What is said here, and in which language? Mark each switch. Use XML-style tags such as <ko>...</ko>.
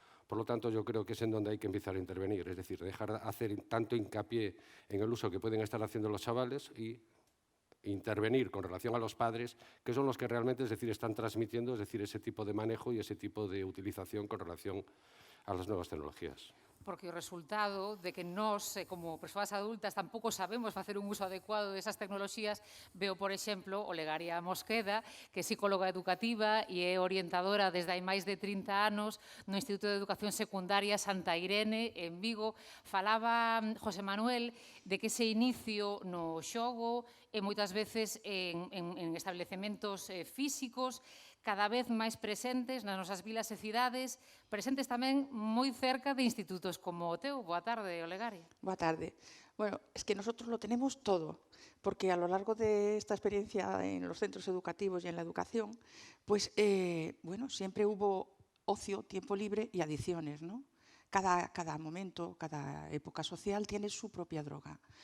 <es>Por lo tanto, yo creo que es en donde hay que empezar a intervenir, es decir, dejar de hacer tanto hincapié en el uso que pueden estar haciendo los chavales y intervenir con relación a los padres, que son los que realmente, es decir, están transmitiendo, es decir, ese tipo de manejo y ese tipo de utilización con relación a las nuevas tecnologías.</es> <gl>Porque o resultado de que nós, como persoas adultas, tampouco sabemos facer un uso adecuado desas tecnoloxías, veo, por exemplo, Olegaria Mosqueda, que é psicóloga educativa e é orientadora desde hai máis de 30 anos no Instituto de Educación Secundaria Santa Irene, en Vigo. Falaba José Manuel de que ese inicio no xogo e moitas veces en establecementos físicos, cada vez máis presentes nas nosas vilas e cidades, presentes tamén moi cerca de institutos como o teu. Boa tarde, Olegaria. Boa tarde.</gl> <es>Bueno, es que nosotros lo tenemos todo, porque a lo largo de esta experiencia en los centros educativos y en la educación, pues, bueno, siempre hubo ocio, tiempo libre y adicciones, ¿no? Cada momento, cada época social tiene su propia droga.</es>